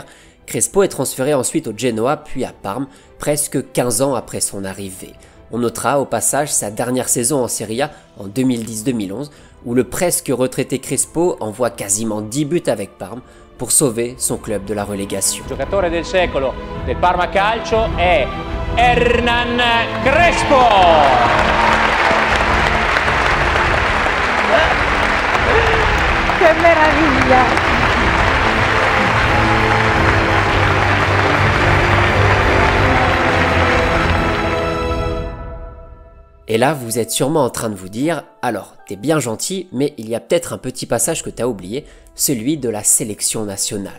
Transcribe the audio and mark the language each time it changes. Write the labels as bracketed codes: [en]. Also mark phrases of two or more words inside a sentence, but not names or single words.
[fr] Crespo est transféré ensuite au Genoa puis à Parme, presque 15 ans après son arrivée. On notera au passage sa dernière saison en Serie A en 2010-2011, où le presque retraité Crespo envoie quasiment 10 buts avec Parme pour sauver son club de la relégation. [it] Il giocatore del secolo del Parma Calcio è Hernan Crespo! [es] ¡Qué maravilla! [fr] Et là, vous êtes sûrement en train de vous dire, alors, t'es bien gentil, mais il y a peut-être un petit passage que t'as oublié, celui de la sélection nationale.